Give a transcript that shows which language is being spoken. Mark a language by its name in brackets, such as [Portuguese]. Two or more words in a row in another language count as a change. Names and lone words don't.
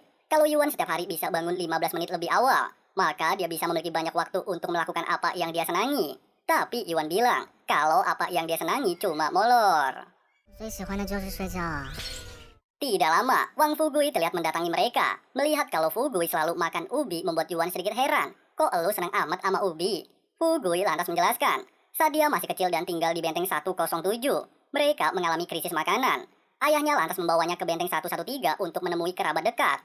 [Indonesian] Kalau Yuan setiap hari bisa bangun 15 menit lebih awal, maka dia bisa memiliki banyak waktu untuk melakukan apa yang dia senangi. Tapi Yuan bilang, kalau apa yang dia senangi cuma molor. [Chinese] 最喜欢的就是睡觉啊。 [Indonesian] Tidak lama, Wang Fugui terlihat mendatangi mereka. Melihat kalau Fugui selalu makan ubi membuat Yuan sedikit heran. Kok elu senang amat sama ubi? Fugui lantas menjelaskan, saat dia masih kecil dan tinggal di benteng 107, mereka mengalami krisis makanan. Ayahnya lantas membawanya ke benteng 113 untuk menemui kerabat dekat.